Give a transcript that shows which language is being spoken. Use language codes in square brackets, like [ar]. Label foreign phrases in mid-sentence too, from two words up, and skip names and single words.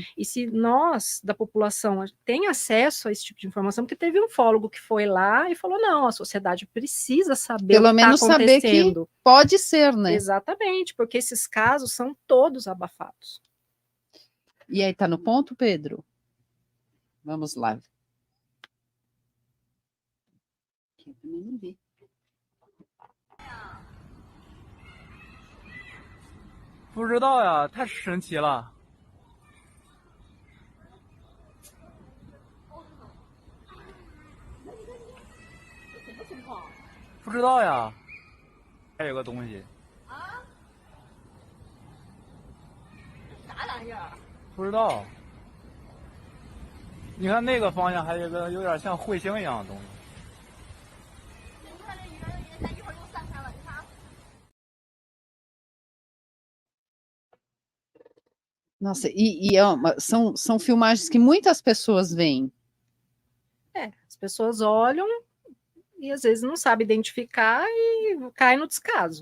[pt] E se nós, da população, tem acesso a esse tipo de informação, porque teve um ufólogo que foi lá e falou, não, a sociedade precisa saber Pelo o que menos está saber que acontecendo. pode ser, né? Exatamente, porque esses casos são todos abafados. E aí, tá no ponto, Pedro? Vamos lá. Aqui eu também não vi. [zh] 不知道呀，太神奇了。不知道呀，还有个东西。啊？啥玩意儿？不知道。你看那个方向还有一个有点像彗星一样的东西。 [pt] Nossa, são filmagens que muitas pessoas veem. As pessoas olham e às vezes não sabem identificar e cai no descaso.